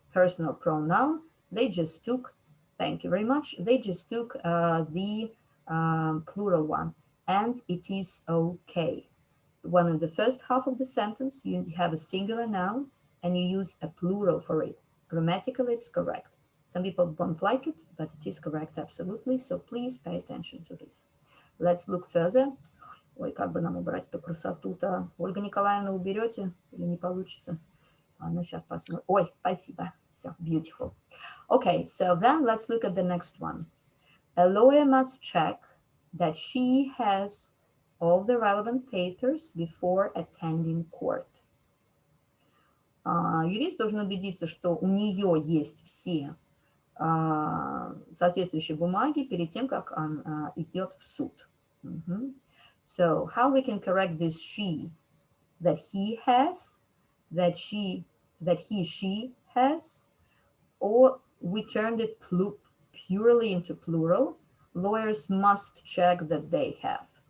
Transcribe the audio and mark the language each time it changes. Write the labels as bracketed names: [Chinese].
[English] personal pronoun, they just took, thank you very much, they just took the plural one, and it is okay. When in the first half of the sentence you have a singular noun and you use a plural for it. Grammatically, it's correct. Some people don't like it, but it is correct, absolutely. So please pay attention to this. Let's look further. [Russian] Ой, как бы нам убрать эту красоту-то? Ольга Николаевна, уберете или не получится? Ладно, сейчас посмотрим. Ой, спасибо. [English] Все, beautiful. Okay, so then let's look at the next one. A lawyer must check that she has all the relevant papers before attending court. [Russian] Юрист должен убедиться, что у нее есть все соответствующие бумаги перед тем, как он идет в суд. [English] So how we can correct this she, that he has, that he, she has, or we turned it purely into plural. Lawyers must check that they have.